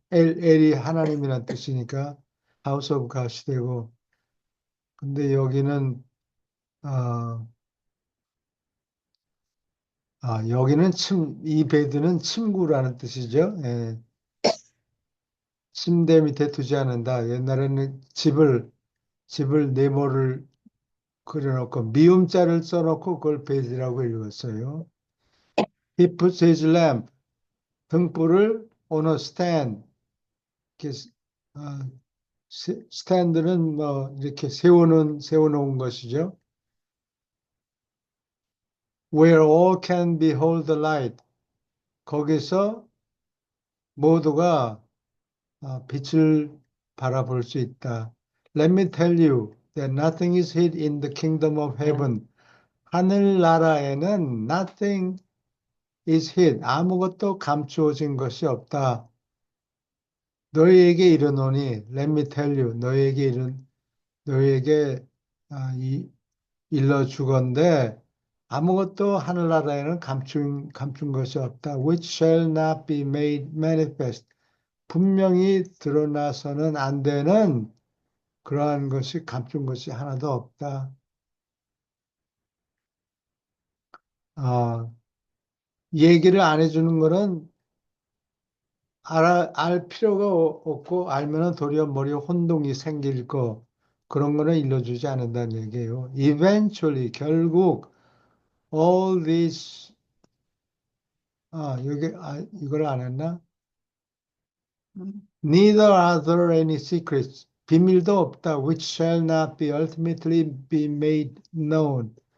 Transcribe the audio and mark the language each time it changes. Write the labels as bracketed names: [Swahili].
[Korean] 엘이 하나님이란 뜻이니까 하우스 오브 갓이 되고 근데 여기는 어, 여기는 이 베드는 침구라는 뜻이죠. 예. 침대 밑에 두지 않는다. 옛날에는 집을 네모를 그려놓고 미음자를 써놓고 그걸 베드라고 읽었어요. [English] He puts his lamp [Korean] 등불을 [English] on a stand. [Korean] 이렇게 어, 스탠드는 뭐 이렇게 세워놓은 것이죠. [English] Where all can behold the light. [Korean] 거기서 모두가 빛을 바라볼 수 있다. [English] Let me tell you that nothing is hid in the kingdom of [Korean] 예. [English] heaven. [Korean] 하늘나라에는 [English] nothing is hid. [Korean] 아무것도 감추어진 것이 없다. 너희에게 이르노니, [English] let me tell you, [Korean] 너희에게 일러주건대 아무것도 하늘나라에는 감춘 것이 없다. [English] Which shall not be made manifest. [Korean] 분명히 드러나서는 안 되는 그러한 것이 감춘 것이 하나도 없다. 어, 얘기를 안 해주는 거는 알 필요가 없고 알면은 도리어 머리에 혼동이 생길 거 그런 거는 일러주지 않는다는 얘기예요. [English] Eventually [Korean] 결국 [English] all these [Korean] 여기 이걸 안 했나? 음, [English] Neither are there any secrets. [Korean] 비밀도 없다. [English] Which shall not be ultimately be made known.